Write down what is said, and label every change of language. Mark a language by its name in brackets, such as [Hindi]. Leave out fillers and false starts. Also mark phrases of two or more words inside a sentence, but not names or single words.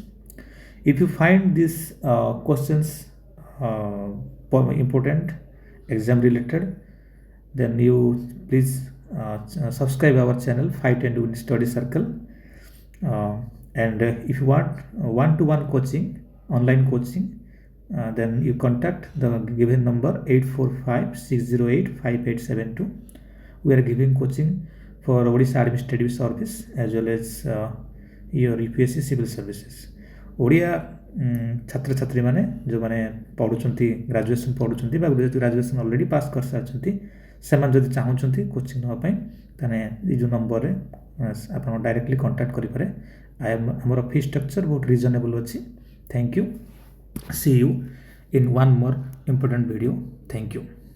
[English] If you find these questions important, exam related, then you please subscribe our channel Fight and Win Study Circle, and if you want one-to-one coaching, online coaching, then you contact the given number 845-608-5872. We are giving coaching for Odisha Administrative Service as well as your UPSC Civil Services. [Odia] ଓଡ଼ିଆ ଛାତ୍ର ଛାତ୍ରୀ ମାନେ ଯୋ ମାନେ ପଢ଼ୁଛନ୍ତି ଗ୍ରାଜୁଏସନ ପଢ଼ୁଛନ୍ତି ବା ଗ୍ରାଜୁଏସନ [English] already pass [Odia] କର ସାରିଛନ୍ତି ସେମାନେ ଯଦି ଚାହୁଁଛନ୍ତି କୋଚିଂ ନେବା ପାଇଁ ତେବେ ଏଇ ଯୋ ନମ୍ବର ରେ ଆପଣ [English] directly contact [Odia] କରି ପାରେ ଆମର [English] fee structure [Odia] ବହୁତ ରିଜନେବଲ ଅଛି. [English] Thank you. See you in one more important video. Thank you.